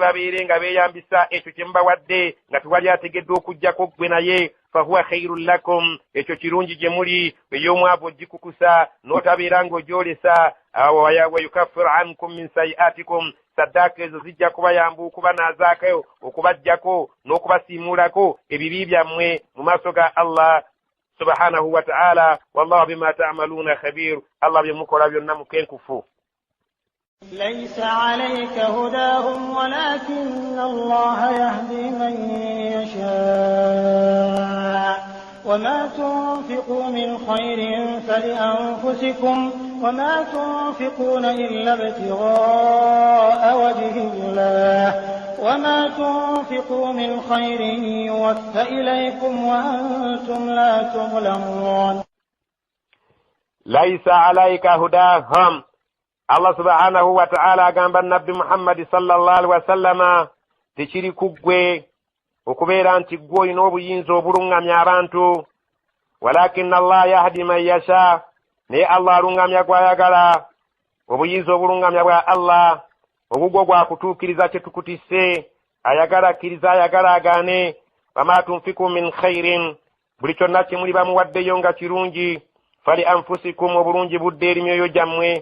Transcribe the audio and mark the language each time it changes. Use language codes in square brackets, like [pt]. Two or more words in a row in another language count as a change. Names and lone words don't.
[lg] babeere nga beeyambisa ekyo kye mubawadde nga tewali ategedde okuggyako ggwe naye [ar] فهو خير لكم [lg] ekyo kirungi gye muli ey'omwavu ogikukusa n'otabeera ng'ogyolesa [ar] ويكفر عنكم من سيئاتكم [lg] saddaaka ezo zijja kubayamba okubanaazaako okubaggyako n'okubasiimuulako ebibi byammwe mu maaso ga [ar] الله سبحانه وتعالى والله بما تعملون خبير. [lg] Allah byemukola byonna mukenkufu. [ar] ليس عليك هداهم ولكن الله يهدي من يشاء وما تنفقوا من خير فلأنفسكم وما تنفقون إلا ابتغاء وجه الله وما تنفقوا من خير يوفى إليكم وأنتم لا تظلمون ليس عليك هداهم الله سبحانه وتعالى [lg] agamba nabbi Muhammad [ar] صلى الله عليه وسلم [lg] tekiri kuggwe okubeera nti gwe olina obuyinza obulungamya abantu [ar] ولكن الله يهدي من يشاء [lg] naye Allah alungamya gwayagala obuyinza obulungamya bwa Allah obugwo gwakutuukiriza kye tukutisse ayagala akkiriza ayagala agaane [ar] وما تنفقوا من خير [lg] buli kyonna kye muli bamuwaddeyo nga kirungi [ar] فلأنفسكم [lg] obulungi budde eri myoyo gyammwe